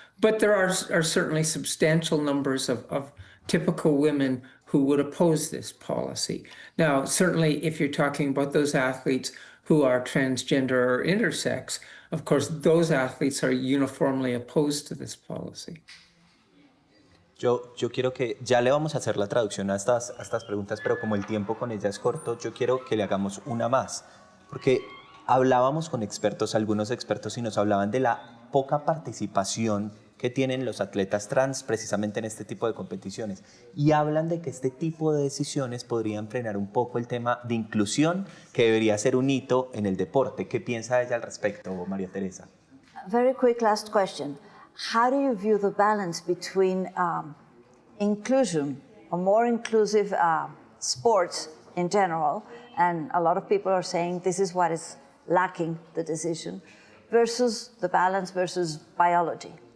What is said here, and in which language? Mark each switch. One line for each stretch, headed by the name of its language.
English: But there are certainly substantial numbers of typical women who would oppose this policy. Now, certainly if you're talking about those athletes who are transgender or intersex, of course, those athletes are uniformly opposed to this policy.
Spanish: Yo quiero que, ya le vamos a hacer la traducción a estas preguntas, pero como el tiempo con ella es corto, yo quiero que le hagamos una más, porque hablábamos con expertos, algunos expertos, y nos hablaban de la poca participación que tienen los atletas trans precisamente en este tipo de competiciones, y hablan de que este tipo de decisiones podrían frenar un poco el tema de inclusión, que debería ser un hito en el deporte. ¿Qué piensa ella al respecto, María Teresa?
English: Very quick last question. How do you view the balance between inclusion, or more inclusive sports in general, and a lot of people are saying this is what is lacking the decision, versus the balance versus biology?